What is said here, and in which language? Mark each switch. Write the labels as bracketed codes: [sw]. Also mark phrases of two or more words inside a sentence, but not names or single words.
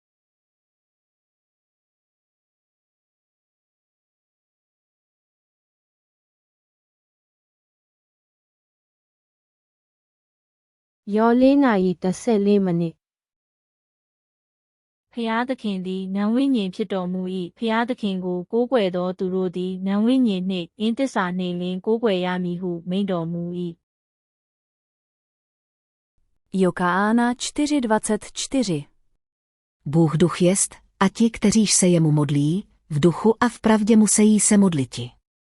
[my] Yolena itaselimani ဖျားသခင်သည်နံဝိညာဉ်ဖြစ်တော်မူ၏ဖျားသခင်ကိုကိုးကွယ်သောသူတို့သည်နံဝိညာဉ်နှင့်အင်းသစ္စာနှင့်လျှင်ကိုးကွယ်ရမည်ဟုမိန့်တော်မူ၏ [cs] Jokána 4:24 Bůh duch jest, a ti, kteříž se jemu modlí, v duchu a v pravdě musejí se modliti.